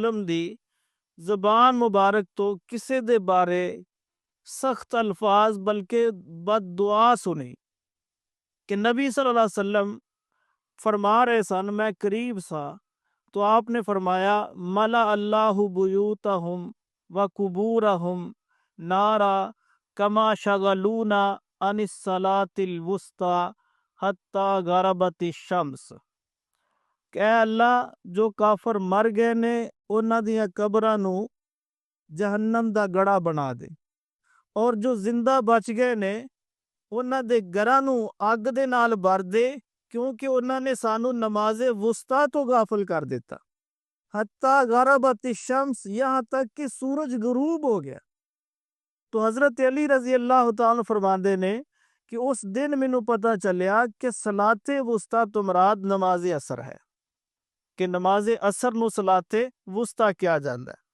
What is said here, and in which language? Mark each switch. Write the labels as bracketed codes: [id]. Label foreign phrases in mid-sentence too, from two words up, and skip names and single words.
[pa] وسلم دی زبان مبارک تو کسے دے بارے سخت الفاظ بلکہ بد دعا سنی کہ نبی صلی اللہ علیہ وسلم فرما رہے سن، میں قریب سا تو آپ نے فرمایا [ar] ملا اللہ بیوتہم و قبورہم نارا کما شغلونا عن الصلاۃ الوسطی حتی غربت الشمس. [pa] کہ اے اللہ جو کافر مر گئے نے انہاں دیاں قبراں نو جہنم دا گڑا بنا دے، اور جو زندہ بچ گئے نے انہاں دے گھراں نو اگ دے نال بھر دے، کیونکہ انہاں نے سانو نماز وسطیٰ تو غافل کر دیتا. [ar] حتی غربت الشمس [ur] یہاں تک کہ سورج غروب ہو گیا. [pa] تو حضرت علی رضی اللہ تعالیٰ فرماندے نے کہ اس دن مینوں پتہ چلیا کہ صلاۃ وسطیٰ تو مراد نماز عصر ہے، کہ نماز عصر نو صلاۃ وسطیٰ کیا جاندا ہے.